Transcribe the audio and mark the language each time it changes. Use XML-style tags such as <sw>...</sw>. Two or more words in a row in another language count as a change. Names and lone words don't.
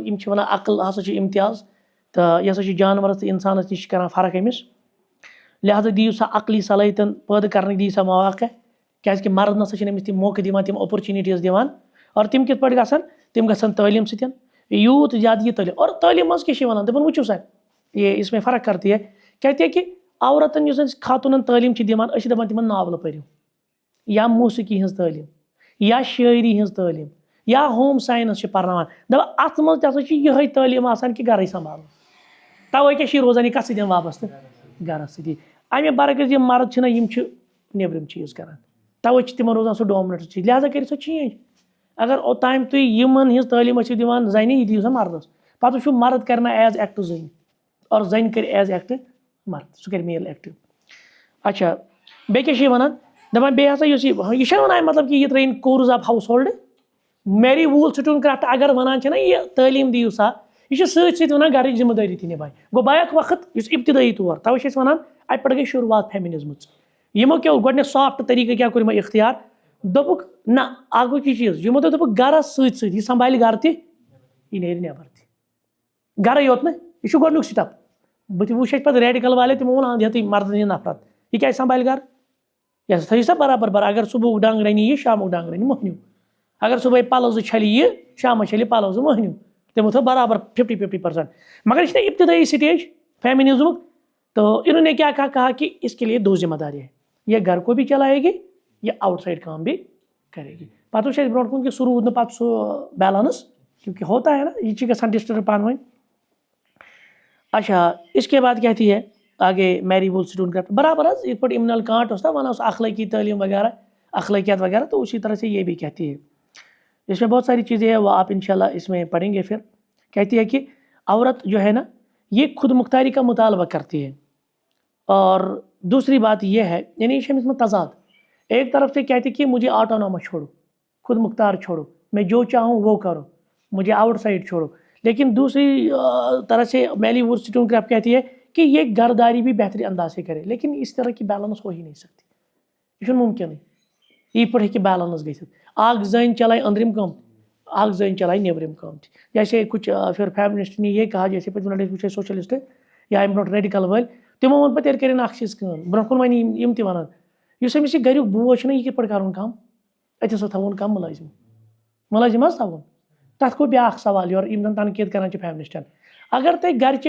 <ks>یِم چھِ وَنان عقل ہسا چھِ اِمتیاز تہٕ یہِ ہسا چھِ جانوَرَس تہٕ اِنسانَس نِش چھِ کَران فرق أمِس لہٰذا دِیِو سا عقلی صلٲحیتَن پٲدٕ کَرنٕکۍ دِیِو سا مواقع کیٛازِکہِ مرد نسا چھِنہٕ أمِس تِم موقعہٕ دِوان تِم اَپورچُنِٹیٖز دِوان اور تِم کِتھ پٲٹھۍ گژھن تِم گژھن تعلیٖم سۭتۍ یوٗت زیادٕ یہِ تعلیٖم اور تعلیٖم منٛز کیٛاہ چھِ وَنان دَپان وٕچھِو سا یہِ</ks> <ur>اِس میں فرق کرتی ہے</ur> <ks>کیٛازِ عورتَن یُس أسۍ خاتوٗنَن تعلیٖم چھِ دِوان أسۍ چھِ دَپان تِمن ناولہٕ پٔرِو یا موسیٖقی ہٕنٛز تعلیٖم یا شٲعری ہٕنٛز تعلیٖم یا</ks> <en>home science</en> <ks>چھِ پَرناوان دَپان اَتھ منٛز تہِ ہسا چھِ یِہے تعلیٖم آسان کہِ گرٕے سنٛبھالُن تَوے کیٛاہ چھِ یہِ روزان یہِ کَتھ سۭتۍ وابستہٕ گرَس سۭتی اَمہِ برعکس یِم مرد چھِنہ یِم چھِ نیٚبرِم چیٖز کران تَوے چھِ تِمن روزان سُہ ڈومنیٹ چیٖز لہٰذا کٔرِو سا چینج اگر اوٚتام تُہۍ یِمن ہِنٛز تعلیٖم ٲسِو دِوان زَنہِ یہِ دِیِو سا مردس پَتہٕ وٕچھِو مرد کَرِ نہ</ks> <en>his act</en> <ks>زٔنۍ اور زَنہِ کَرِ</ks> <en>his act</en> <ks>مرد سُہ کَرِ</ks> <en>male act</en> <ks>اچھا بیٚیہِ کیٛاہ چھِ یہِ وَنان دَپان بیٚیہِ ہسا یُس یہِ چھَنہٕ وَنان مطلب کہِ یہِ ترٛٲیِن</ks> <en>chores of household</en> <ks>میری وول سٹون کرافٹ اگر وَنان چھِنہ یہِ تعلیٖم دِیِو سا یہِ چھِ سۭتۍ سۭتۍ وَنان گرٕچ ذِمہٕ دٲری تہِ نِبھایہِ گوٚو بیاکھ وقت یُس اِبتِدٲیی طور تَوے چھِ أسۍ وَنان اَتہِ پٮ۪ٹھ گٔے شُروعات فیمِنِزمٕچ یِمو کیٛاہ گۄڈٕنیٚتھ سافٹ طٔریٖقہٕ کیٛاہ کوٚر یِمو اِختیار دوٚپُکھ نہ اکھ گوٚو یہِ چیٖز یِمو دوٚپُکھ گرَس سۭتۍ سۭتۍ یہِ سنٛبھالہِ گرٕ تہِ یہِ نیرِ نٮ۪بر تہِ گرے یوت نہٕ یہِ چھُ گۄڈٕنیُک سِٹپ بہٕ تہِ وٕچھ اَسہِ پَتہٕ ریڈِکل والے تِمو ووٚن اَند ہیٚتٕے مردن ہِنٛز نفرت یہِ کیٛازِ سنٛبھالہِ گرٕ یہِ ہسا تھٲیِو سا برابر اگر صبحُک ڈنٛگ رَنہِ یہِ شامُک ڈنٛگ رَنہِ موٚہنیوٗ اگر صبحٲے پَلو زٕ چھَلہِ یہِ شامَس چھَلہِ پَلو زٕ موٚہنیوٗ تِمو تھٲو برابر 50-50% مگر یہِ چھِ نا اِبتِدٲیی سٹیج فیمِنِزمُک</ks> <ur>تو انہوں نے کیا کہا کہ اس کے لیے 2 ذمہ داری ہے یہ گھر کو بھی چلائے گی یہ آؤٹ سائڈ کام بھی کرے گی</ur> <ks>پتہ وچھ برونٛٹھ کُن کہ سُہ روٗد نہٕ پتہٕ سُہ بیلنس</ks> <ur>کیونکہ ہوتا ہے نا</ur> <ks>یہ چھِ گژھان ڈسٹرب پانہٕ ؤنۍ</ks> <ur>اچھا اس کے بعد کہتی ہے آگے میری وول سٹون کرافٹ</ur> <ks>برابر حظ یِتھ پٲٹھۍ اِمنال کانٹ اوس نا وَنان اوس اخلٲقی تعلیٖم وغیرہ</ks> <ur>اخلاقیات وغیرہ تو اسی طرح سے یہ بھی کہتی ہے اس میں بہت ساری چیزیں ہیں وہ آپ انشاءاللہ اس میں پڑھیں گے پھر کہتی ہے کہ عورت جو ہے نا یہ خود مختاری کا مطالبہ کرتی ہے اور دوسری بات یہ ہے یعنی اس میں تضاد ایک طرف سے کہتی کہ مجھے آٹونومس چھوڑو خود مختار چھوڑو میں جو چاہوں وہ کرو مجھے آؤٹ سائڈ چھوڑو لیکن دوسری طرح سے میری وول سٹون کرافٹ کہتی ہے کہ یہ گھرداری بھی بہترین انداز سے کرے لیکن اس طرح کی بیلنس ہو ہی نہیں سکتی یہ ممکن ہے یہ پڑھ کہ بیلنس</ur> <ks>گژھِ اکھ زٔنۍ چلائے أنٛدرِم کٲم اکھ زٔنۍ چلائے نیبرِم کٲم تہِ</ks> <ur>جیسے کچھ پھر فیمنسٹ نے یہ کہا جیسے</ur> <ks>پتہ منٹ وٕچھے سوشلسٹ یا امہِ برونٛٹھ ریڈِکل وٲلۍ تِمو ووٚن پتہٕ تیٚلہِ کٔرِنۍ اکھ چیٖز کٲم برونٛہہ کُن وۄنۍ یِم تہِ وَنان یُس أمِس یہِ گریُک بوج چھُنہ یہِ کِتھ پٲٹھۍ کَرُن کَم أتۍ ہسا تھاوُن کَم مُلٲزِم حظ تھاوُن تَتھ گوٚو بیٛاکھ سوال یورٕ یِم زَن تنقیٖد کران چھِ فیمنِسٹن اگر تۄہہِ گرِچہِ</ks>